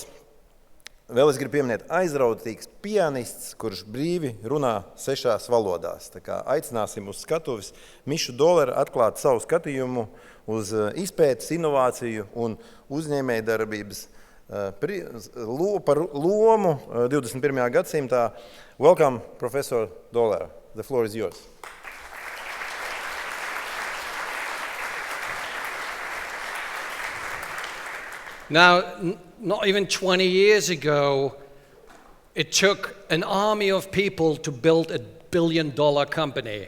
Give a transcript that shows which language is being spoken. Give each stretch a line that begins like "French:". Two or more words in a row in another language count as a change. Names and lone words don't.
Latvian: Vēl es gribu pieminēt aizrautīgs pianists, kurš brīvi runā 6 valodās. Tā kā aicināsim uz skatuves Mischu Dohleru atklāt savu skatījumu uz izpētes, inovāciju un uzņēmējdarbības par lomu 21. gadsimtā.
English: Welcome, Professor Dohler. The floor is yours. Now, not even 20 years ago, it took an army of people to build a billion-dollar company.